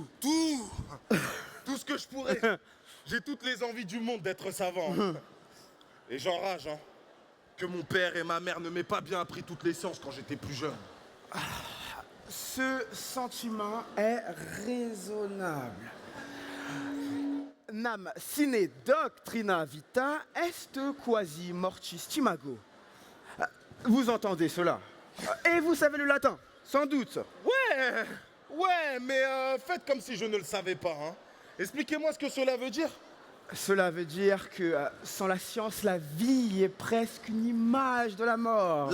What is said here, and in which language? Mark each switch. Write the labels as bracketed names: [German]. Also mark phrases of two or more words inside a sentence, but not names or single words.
[French] tout, tout ce que je pourrais. J'ai toutes les envies du monde d'être savant. Et j'enrage, hein, que mon père et ma mère ne m'aient pas bien appris toutes les sciences quand j'étais plus jeune. Ce sentiment est raisonnable. [Latin] Nam sine doctrina vita est quasi mortis timago. [French] Vous entendez cela? Et vous savez le latin, sans doute. Ouais, mais faites comme si je ne le savais pas, hein. Expliquez-moi ce que cela veut dire. Cela veut dire que sans la science, la vie est presque une image de la mort.